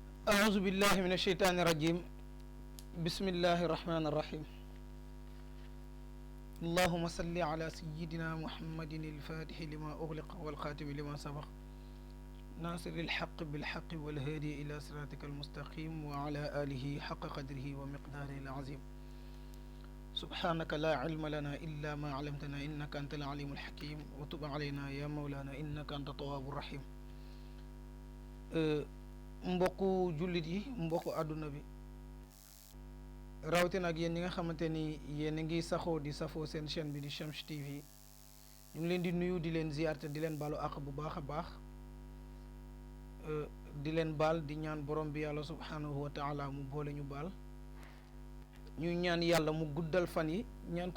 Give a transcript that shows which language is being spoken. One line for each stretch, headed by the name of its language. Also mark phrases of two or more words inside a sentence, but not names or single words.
Arabic: أعوذ بالله من الشيطان الرجيم بسم الله الرحمن الرحيم اللهم صل على سيدنا محمد الفاتح لما أغلق والخاتم لما سبق ناصر الحق بالحق والهادي إلى صراطك المستقيم وعلى آله حق قدره ومقداره العظيم سبحانك لا علم لنا إلا ما علمتنا إنك أنت العليم الحكيم وتب علينا يا مولانا إنك أنت التواب الرحيم
Wolof: mbokku jullit yi mbokku àdduna bi rawatina ak yéen ñi nga xamante ni yéen a ngi saxoo di safoo seen chaîne bi di Chamch TV ñu ngi leen di nuyu di leen ziyaar te di leen baalu àq bu baax a baax di leen baal di ñaan borom bi yàlla
Arabic: سبحانه وتعالى
Wolof: mu boole ñu baal ñuy ñaan yàlla mu guddal fan yi ñaan